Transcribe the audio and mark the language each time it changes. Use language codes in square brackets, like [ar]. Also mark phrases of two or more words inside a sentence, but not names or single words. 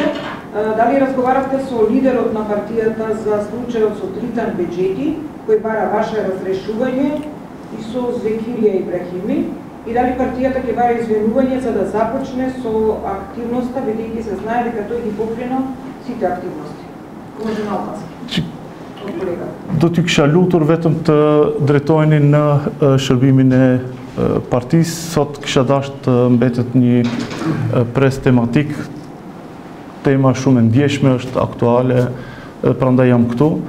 [mk] Дали разговаравте со лидерот на партијата за случајот со Дритан Беџети, кој бара ваше разрешување, и со Зекирија Ибрахими, и дали партијата ќе бара извинување за да започне со активноста, бидејќи се знае дека тој ги покрена сите активности? Може на албански. [sq] Do t'ju kisha lutur vetëm të drejtoheni në shërbimin e partisë, sot kisha dashur të mbetet një pres tematik, tema shumë e ndjeshme, është aktuale, prandaj jam këtu.